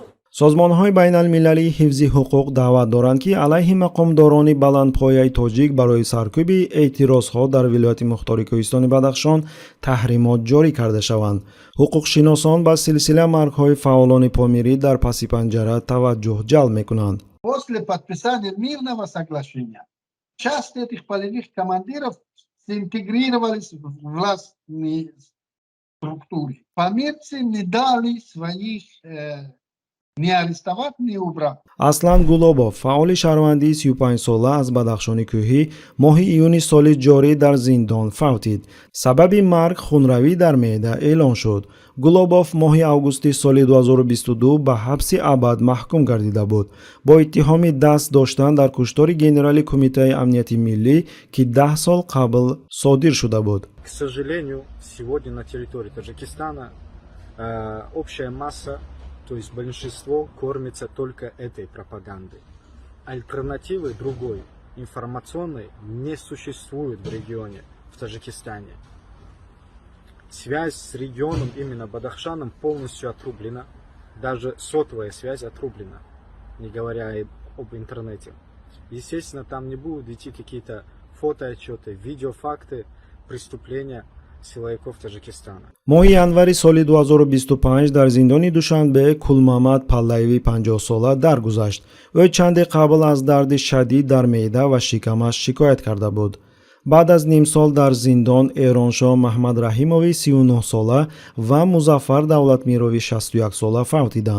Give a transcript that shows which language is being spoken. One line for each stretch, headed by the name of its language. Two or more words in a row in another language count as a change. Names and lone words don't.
Tajik: созмонҳои байналмилалии ҳифзи ҳуқуқ даъват доранд ки алайҳи мақомдорони баландпояи тоҷик барои саркӯби эътирозҳо дар вилояти мухтори кӯҳистони Бадахшон таҳримот ҷорӣ карда шаванд. ҳуқуқшиносон ба силсила маргҳои фаъолони помирӣ дар паси панҷара таваҷҷӯҳ ҷалб мекунанд.
Russian: После подписания мирного соглашения часть этих полевых командиров интегрировались в властные структуры. Померцы не дали своих не арестовать, не убрать.
Tajik: Аслан Гулобов, фаъоли шаҳрвандии 35 сола аз Бадахшони кӯҳӣ, моҳи июни соли ҷорӣ дар зиндон фавтид. Сабаби марг хунравӣ дар меъда эълон шуд. Гулобов моҳи августи соли 2022 ба ҳабси абад маҳкум гардида буд, бо иттиҳоми даст доштан дар куштори генерали Кумитаи амнияти миллӣ, ки 10 сол қабл содир шуда буд.
Russian: К сожалению, сегодня на территории Таджикистана общая масса, то есть большинство, кормится только этой пропагандой. Альтернативы другой, информационной, не существует в регионе, в Таджикистане. Связь с регионом, именно Бадахшаном, полностью отрублена. Даже сотовая связь отрублена, не говоря об интернете. Естественно, там не будут идти какие-то фотоотчеты, видеофакты преступления силовиков Таджикистана.
Tajik: моҳи январи соли 2025 дар зиндони Душанбе Кулмамад Паллаеви 50 сола даргузашт. ӯ чанде қабл аз дарди шадид дар меъда ва шикамаш шикоят карда буд. баъд аз ним сол дар зиндон Эроншоҳ Маҳмадраҳимови 39 сола ва Музаффар Давлатмирови 61 сола фавтиданд.